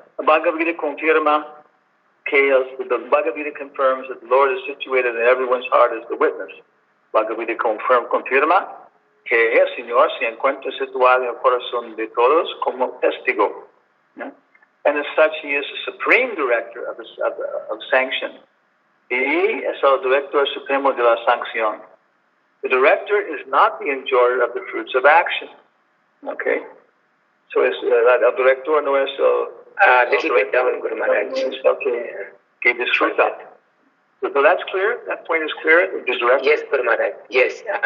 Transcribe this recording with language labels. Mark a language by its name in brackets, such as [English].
[Spanish] La Bhagavad Gita confirma [English] the Bhagavad Gita confirms that the Lord is situated in everyone's heart as the witness. [Spanish] Bhagavad Gita confirma que el Señor se encuentra situado en el corazón de todos como testigo. [English] Yeah? And as such, he is the supreme director of sanction. [Spanish] He es el director supremo de la sanción. [English] The director is not the enjoyer of the fruits of action. Okay? So [Spanish] el director no es el... [English] little bit down, Guru Maharaj. [Spanish] Que disfruta. [English] So that's clear? That point is clear? The director? Yes, Guru Maharaj. Yes.